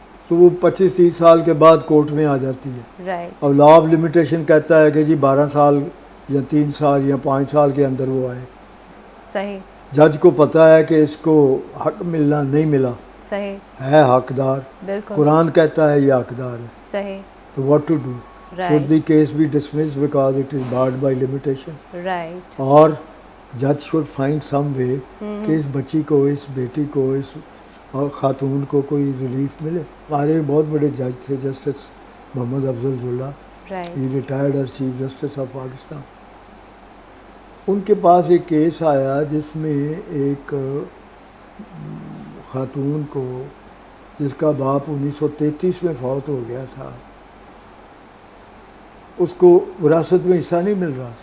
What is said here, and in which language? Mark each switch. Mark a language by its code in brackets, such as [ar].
[ur] تو وہ 25-30 سال کے بعد کورٹ میں آ جاتی ہے. رائٹ. اور لا آف لمیٹیشن کہتا ہے کہ جی 12 سال یا 3 سال یا 5 سال کے اندر وہ آئے. صحیح. جج کو پتہ ہے کہ اس کو حق ملنا نہیں ملا, صحیح. ہے حقدار, بالکل. قرآن کہتا ہے یہ حقدار ہے. صحیح. [en] تو what to do? should the case be dismissed because it is barred by limitation? Right. [ur] اور جج [en] should find some way [ur] کہ اس بچی کو, اس بیٹی کو, اس خاتون کو کوئی ریلیف ملے. ہمارے بہت بڑے جج تھے justice Muhammad Afzal جولا, right. [en] He retired as chief justice of Pakistan. [ur] ان کے پاس ایک کیس آیا جس میں ایک خاتون کو, جس کا باپ 1933 میں فوت ہو گیا تھا, اس کو وراثت میں حصہ نہیں مل رہا.